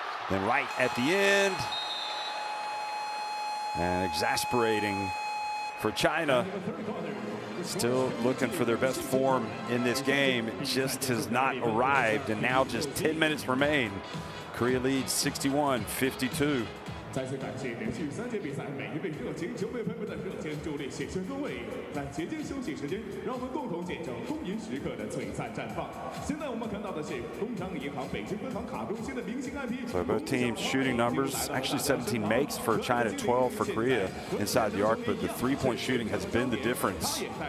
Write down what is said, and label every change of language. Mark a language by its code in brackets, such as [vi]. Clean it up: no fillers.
[en] Then right at the end, and exasperating for China. Still looking for their best form in this game. It just has not arrived, and now just 10 minutes remain. Korea leads 61-52. [zh] 再次感谢连续3节比赛每一位热情球迷朋友们的热情助力，谢谢各位。在节间休息时间，让我们共同见证丰银时刻的璀璨绽放。现在我们看到的是工商银行北京分行卡中心的明星 IP。 [en] So both teams shooting numbers, actually 17 makes for China, 12 for Korea inside the arc, but the three-point shooting has been the difference.